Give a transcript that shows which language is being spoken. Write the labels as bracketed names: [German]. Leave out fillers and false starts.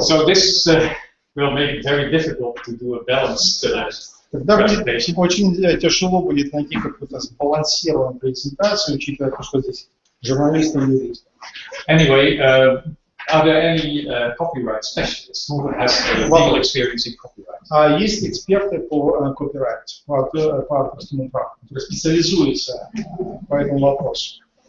[English] So this will make it very difficult to do a balanced [Russian] Тогда [English] presentation. [Russian] очень тяжело будет найти какую-то сбалансированную презентацию, учитывая то, что здесь журналисты и юристы. [English] Anyway, are there any copyright specialists who has legal experience in copyright? [Russian] Есть эксперты по копирайту, по авторскому праву, которые специализуются по этому вопросу.